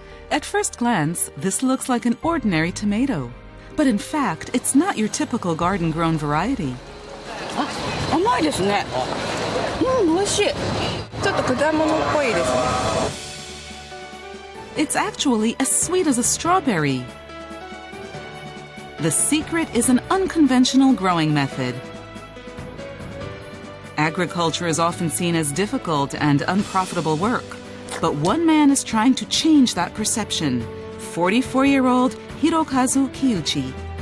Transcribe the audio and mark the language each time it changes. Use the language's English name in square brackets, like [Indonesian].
[English] At first glance, this looks like an ordinary tomato. But in fact, it's not your typical garden-grown variety. [Japanese] 甘いですね。美味しい。ちょっと果物っぽいですね。 [English] It's actually as sweet as a strawberry. The secret is an unconventional growing method. Agriculture is often seen as difficult and unprofitable work. But one man is trying to change that perception. 44-year-old Hirokazu Kiyuchi.